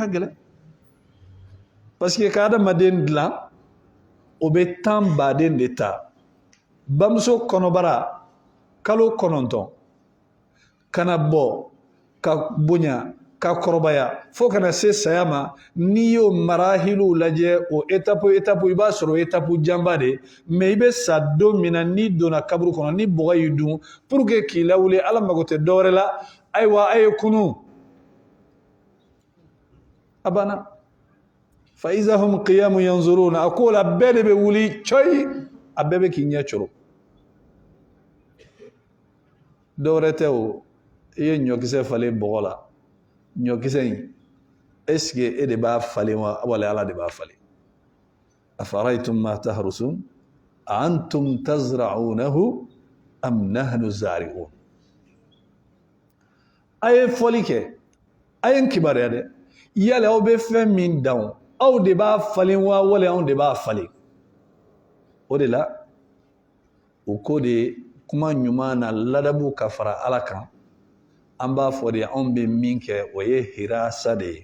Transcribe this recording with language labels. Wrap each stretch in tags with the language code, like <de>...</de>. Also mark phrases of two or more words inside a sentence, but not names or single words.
<bm>ka gɛlɛn</bm> <fr>parce que</fr> <bm>ka adamaden dilan o bɛ 10 baden de ta bamuso kɔnɔbara kalo 9 kana bɔ ka bonya ka kɔrɔbaya fo kana se saya ma n'i y'o marahilu lajɛ o étape i b'a sɔrɔ étape janba de mais i bɛ sa don min na n'i donna kaburu kɔnɔ ni bɔgɔ y'i dun</bm> <fr>pour que</fr> <bm>k'i lawuli Ala mago tɛ dɔwɛrɛ la ayiwa a ye kunu a banna</bm> <ar>فإذا هم قيام ينظرون</ar> <bm>a ko la bɛɛ de bɛ wuli coyi a bɛɛ bɛ k'i ɲɛ coro dɔwɛrɛ tɛ o i ye ɲɔkisɛ falen bɔgɔ la ɲɔkisɛ in</bm> <fr>est-ce que</fr> <bm>e de b'a falen wa wala Ala de b'a falen</bm> <ar>أفرأيتم ما تحرثون أأنتم تزرعونه أم نحن الزارعون</ar> <bm>a ye fɔli kɛ a ye n kibaruya dɛ yala aw bɛ fɛn min dan aw de b'a falen wa wala anw de b'a falen o de la o ko de kuma ɲuman na ladabu ka fara Ala kan an b'a fɔ de anw bɛ min kɛ o ye hirasa</bm>